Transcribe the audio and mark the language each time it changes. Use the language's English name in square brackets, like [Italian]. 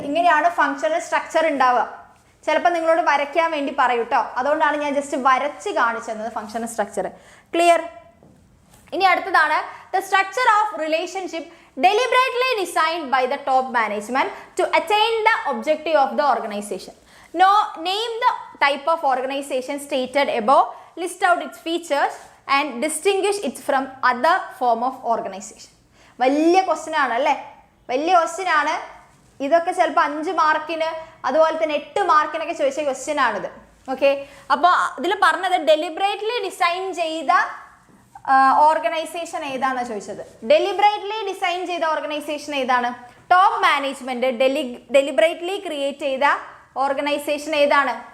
[Malayalam] ഇങ്ങനെയാണ് functional structure ഉണ്ടാവുക. ചിലപ്പോൾ നിങ്ങളോട് വരയ്ക്കാൻ വേണ്ടി പറയൂ കേട്ടോ, അതുകൊണ്ടാണ് ഞാൻ ജസ്റ്റ് വരച്ച് കാണിച്ചു തന്നത് ഫങ്ഷണൽ സ്ട്രക്ചർ. ക്ലിയർ? ഇനി അടുത്തതാണ് [English] The structure of relationship deliberately designed by the top management to attain the objective of the organization. Name the type of organization stated above, list out its features and distinguish it from other form of organization. [Malayalam] വലിയ question ആണ് അല്ലേ, വലിയ question ആണ്. ഇതൊക്കെ ചിലപ്പോൾ 5 മാർക്കിന് അതുപോലെ തന്നെ 8 മാർക്കിനൊക്കെ ചോദിച്ച ക്വസ്റ്റ്യൻ ആണിത്. ഓക്കെ, അപ്പോൾ ഇതിൽ പറഞ്ഞത് ഡെലിബറേറ്റ്ലി ഡിസൈൻ ചെയ്ത ഓർഗനൈസേഷൻ ഏതാണെന്ന് ചോദിച്ചത്. ഡെലിബറേറ്റ്ലി ഡിസൈൻ ചെയ്ത ഓർഗനൈസേഷൻ ഏതാണ്? ടോപ്പ് മാനേജ്മെന്റ് ഡെലിബറേറ്റ്ലി ക്രിയേറ്റ് ചെയ്ത ഓർഗനൈസേഷൻ ഏതാണ്?